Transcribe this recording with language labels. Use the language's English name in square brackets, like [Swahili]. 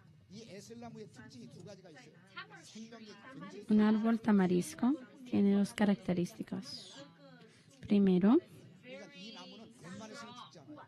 [Korean] 이 에셀나무의 특징이 두 가지가 있어요. 생명이 굉장히 [Spanish] Un árbol tamarisco tiene dos características. Primero, [Korean] 그러니까 이 나무는 웬만해서는 죽지 않아요.